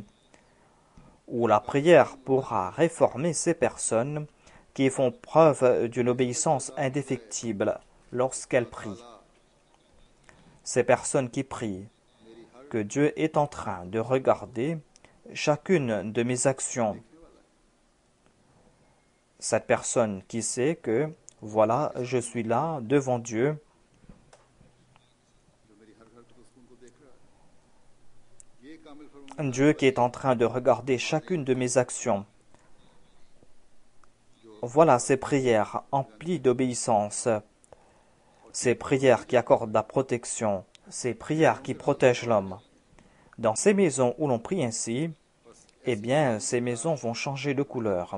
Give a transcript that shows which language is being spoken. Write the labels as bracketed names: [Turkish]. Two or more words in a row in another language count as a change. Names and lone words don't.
[French] Ou la prière pourra réformer ces personnes qui font preuve d'une obéissance indéfectible lorsqu'elles prient. Ces personnes qui prient, que Dieu est en train de regarder chacune de mes actions. Cette personne qui sait que, voilà, je suis là devant Dieu, [Urdu] جو میری ہر حرکت ان کو دیکھ رہا ہے یہ کامل فرمان [French] Dieu qui est en train de regarder chacune de mes actions. Voilà ces prières emplies d'obéissance, ces prières qui accordent la protection, ces prières qui protègent l'homme. Dans ces maisons où l'on prie ainsi, eh bien, ces maisons vont changer de couleur.